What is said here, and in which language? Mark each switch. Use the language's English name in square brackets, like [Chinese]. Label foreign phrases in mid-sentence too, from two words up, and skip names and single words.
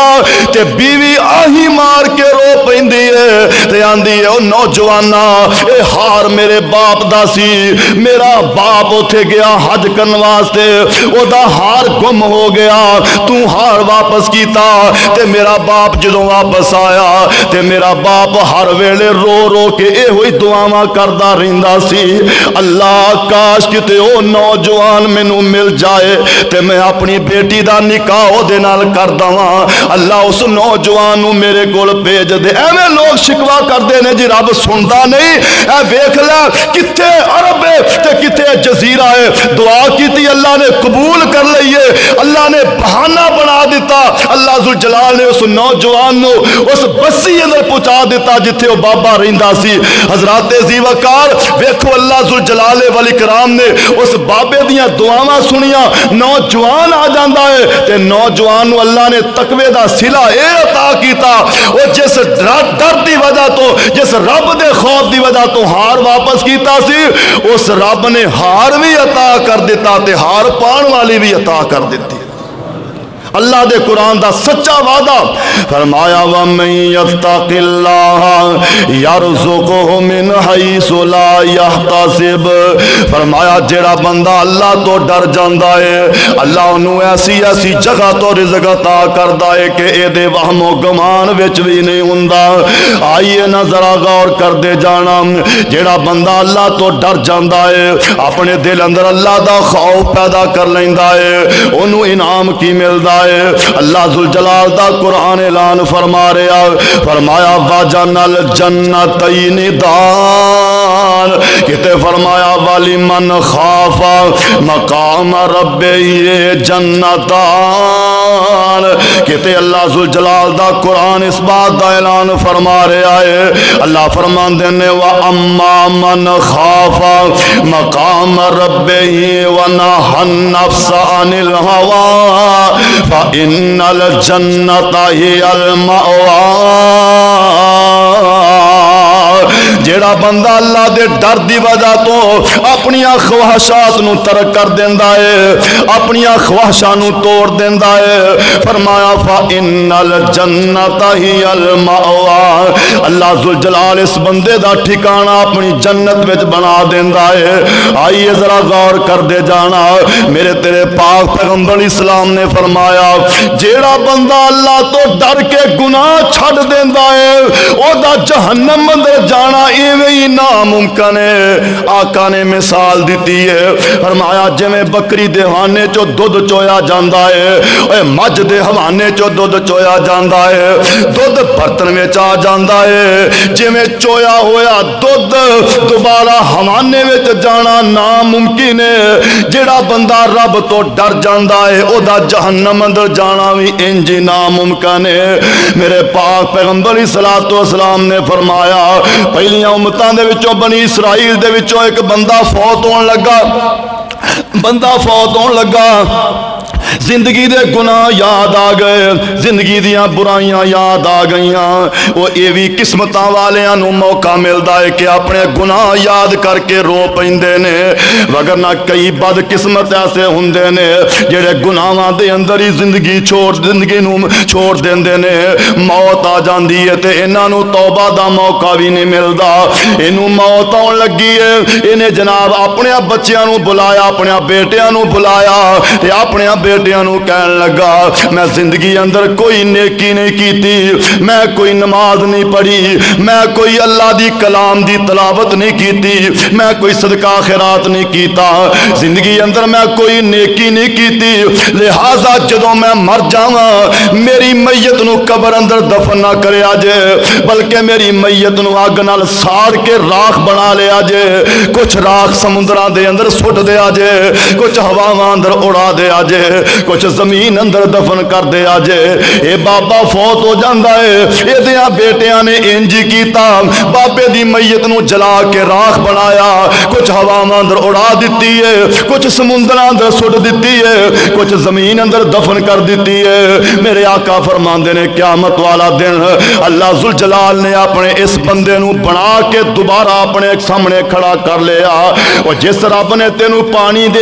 [Punjabi] تے بیوی آہی مار کے رو پیندی ہے تے آندی ہے او نوجوانا یہ ہار میرے باپ دا سی. میرا باپ اوتھے گیا حج کرن واسطے او دا ہار گم ہو گیا تو ہار واپس کیتا تے میرا باپ جدوں واپس آیا تے میرا باپ ہر ویلے رو رو کے اے ہوئی دعاواں کردا رہندا سی اللہ کاش کتے او نوجوان مینوں مل جائے تے میں اپنی بیٹی دا نکاح او دے نال کر دواں. اللہ اس نوجوان نوں میرے کول بھیج دے. ایویں لوگ شکوا کردے نے جی رب سندا نہیں. اے ویکھ لے کتے عرب ہے تے کتے جزیرہ ہے. دعا کیتی اللہ نے قبول کر لئیے اللہ نے بہانہ بنا دیتا. اللہ ذوالجلال نے اس نوجوان نو اس بسی اندر پہنچا دیتا جتھے وہ بابا رہندا سی. حضرات ذی وقار ویکھو اللہ ذوالجلال والاکرام نے اس بابے دیاں دعاواں سنیاں نوجوان آ جاندا ہے تے نوجوان نو اللہ نے تقوی دا صلہ اے عطا کیتا او جس ڈر دی وجہ تو جس رب دے خوف دی وجہ تو ہار واپس کیتا سی اس رب نے ہار بھی عطا کر دیتا تے ہار پان والی بھی عطا کر دیتی. اللہ دے قرآن دا سچا وعدہ فرمایا [Arabic] وَمَن يَتَّقِ اللَّهَ يَرْزُقْهُ مِنْ حَيْثُ لَا يَحْتَسِبْ. [Punjabi] فرمایا جیڑا بندہ اللہ تو ڈر جاندا ہے اللہ انہوں ایسی ایسی جگہ تو رزق عطا کردا ہے کہ اے دے وہم و گمان وچ بھی نہیں ہوندا. آئیے نہ ذرا غور کر دے جانا جیڑا بندہ اللہ تو ڈر جاندا ہے اپنے دل اندر اللہ دا خوف پیدا کر لیندا ہے انہوں انعام کی ملدا ہے. اللہ ذوالجلال دا قرآن اعلان فرما رہا فرمایا [Arabic] وَجَنَ الْجَنَّتَيْنِ دَانِ [Punjabi] کہتے فرمایا [Arabic] وَلِمَنْ خَافَ مَقَامَ رَبِّهِ جَنَّتَانِ [Punjabi] کہتے اللہ ذوالجلال دا قرآن اس بات دا اعلان فرما رہا ہے. اللہ فرمان دینے [Arabic] وَأَمَّا مَنْ خَافَ مَقَامَ رَبِّهِ وَنَهَى النَّفْسَ عَنِ الْهَوَىٰ فَإِنَّ الْجَنَّةَ هِيَ الْمَأْوَىٰ. [Punjabi] جیڑا جیڑا بندہ اللہ دے ڈر دی وجہ تو اپنی خواہشات نو ترک کر دیندا ہے اپنی خواہشاں نو توڑ دیندا ہے فرمایا [Arabic] فَإِنَّ الْجَنَّةَ هِيَ الْمَأْوَىٰ [Punjabi] اللہ ذوالجلال اس بندے دا ٹھکانہ اپنی جنت وچ بنا دیندا ہے آئیے ذرا غور کر دے جانا میرے تیرے پاک پیغمبر اسلام نے فرمایا جیڑا بندہ اللہ تو ڈر کے گناہ چھڑ دیندا ہے او دا جہنم اندر جانا ایویں ہی ناممکن ہے آقا نے مثال دیتی ہے فرمایا جویں بکری دے ہوانے چو دودھ چویا جاندا ہے اے مجھ دے ہوانے چو دودھ چویا جاندا ہے دودھ برتن وچ آ جاندا ہے جویں چویا ہویا دودھ دوبارہ ہوانے وچ جانا ناممکن ہے جڑا بندہ رب تو ڈر جاندا ہے او دا جہنم اندر جانا بھی انج ناممکن ہے میرے پاک پیغمبر صلوات و سلام نے فرمایا پہلیاں امتاں دے وچوں بنی اسرائیل دے وچوں ایک بندہ فوت ہون لگا زندگی دے گناہ یاد آ گئے زندگی دیاں برائیاں یاد آ گئیاں وہ اے بھی قسمتاں والیاں نو موقع ملدا ہے کہ اپنے گناہ یاد کر کے رو پیندے نے وگرنہ کئی بد قسمت ایسے ہوندے نے جڑے گناہاں دے اندر ہی زندگی نو چھوڑ دیندے نے موت آ جاندی ہے تے انہاں نو توبہ دا موقع بھی نہیں ملدا اینو موت آن لگی ہے انہیں جناب اپنے بچیاں نو بلایا اپنے بیٹیاں نو بلایا تے اپنے بیٹیاں نو کہن لگا میں زندگی اندر کوئی نیکی نہیں کیتی میں کوئی نماز نہیں پڑھی میں کوئی اللہ دی کلام دی تلاوت نہیں کیتی میں کوئی صدقہ خیرات نہیں کیتا زندگی اندر میں کوئی نیکی نہیں کیتی لہذا جدوں میں مر جاواں میری میت نو قبر اندر دفن نہ کریا جے بلکہ میری میت نو اگ نال ساڑ کے راکھ بنا لیا جے کچھ راکھ سمندراں دے اندر سٹ دیا جے کچھ ہواواں اندر اڑا دیا جے کچھ زمین اندر دفن کر دیا جے اے بابا فوت ہو جاندا ہے اے دیاں بیٹیاں نے انج کیتا بابے دی میت نو جلا کے راکھ بنایا کچھ ہواواں اندر اڑا دتی ہے کچھ سمندراں اندر سٹ دتی ہے کچھ زمین اندر دفن کر دتی ہے میرے آقا فرماندے نے قیامت والا دن اللہ ذوالجلال نے اپنے اس بندے نو بنا کے دوبارہ اپنے سامنے کھڑا کر لیا اور جس رب نے تینو پانی دے